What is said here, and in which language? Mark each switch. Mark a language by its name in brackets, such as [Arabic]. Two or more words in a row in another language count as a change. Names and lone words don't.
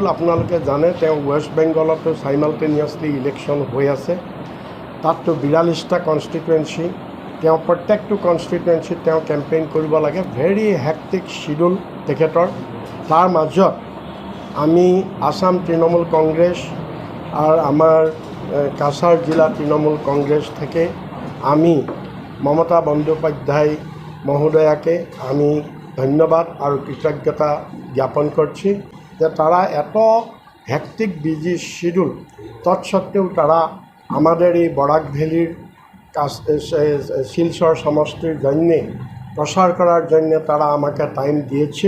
[Assamese] আপোনালোকে জানে তেওঁ ৱেষ্ট বেংগলতো [English] simultaneously election [Assamese] হৈ আছে, তাততো 42টা কনষ্টিটুৱেঞ্চি, তেওঁ প্ৰত্যেকটো কনষ্টিটুৱেঞ্চিত তেওঁ কেম্পেইন কৰিব লাগে। [English] very hectic schedule তেখেতৰ। [Assamese] তাৰ মাজত আমি আসাম তৃণমূল কংগ্ৰেছ [Bangla] আর আমার কাছাড় জেলা তৃণমূল কংগ্রেস থেকে আমি মমতা বন্দ্যোপাধ্যায় মহোদয়াকে আমি ধন্যবাদ আর কৃতজ্ঞতা জ্ঞাপন করছি যে তারা এত [English] hectic busy schedule [Bangla] তৎসত্ত্বেও তারা আমাদের এই বরাক ভ্যালির শিলচর সমষ্টির জন্য প্রসার করার জন্য তারা আমাকে টাইম দিয়েছে।